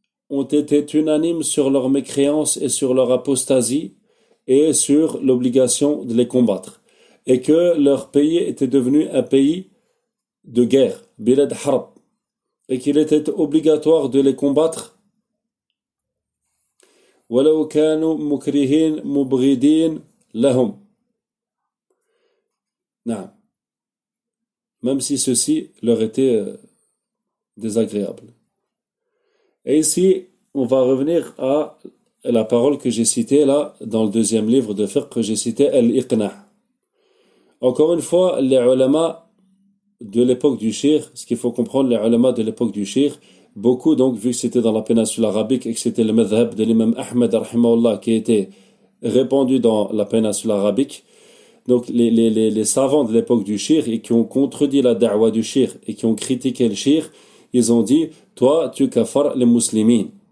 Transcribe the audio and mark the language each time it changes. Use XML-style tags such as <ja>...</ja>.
<fr>ont été unanimes sur leur mécréance et sur leur apostasie et sur l'obligation de les combattre, et que leur pays était devenu un pays de guerre, bilad harb, et qu'il était obligatoire de les combattre.</fr> <ar>ولو كانوا مكرهين مبغضين لهم. نعم.</ar> <fr>Même si ceci leur était désagréable. Et ici, on va revenir à la parole que j'ai citée là, dans le deuxième livre de fiqh que j'ai cité, Al-Iqna. Encore une fois, les ulama de l'époque du Shir, ce qu'il faut comprendre, les ulama de l'époque du Shir, beaucoup, donc, vu que c'était dans la péninsule arabique et que c'était le madhhab de l'imam Ahmed, rahimahullah, qui était répandu dans la péninsule arabique, donc les savants de l'époque du Shir et qui ont contredit la da'wa du Shir et qui ont critiqué le Shir, ils ont dit, toi, tu kafar les muslimines.</fr>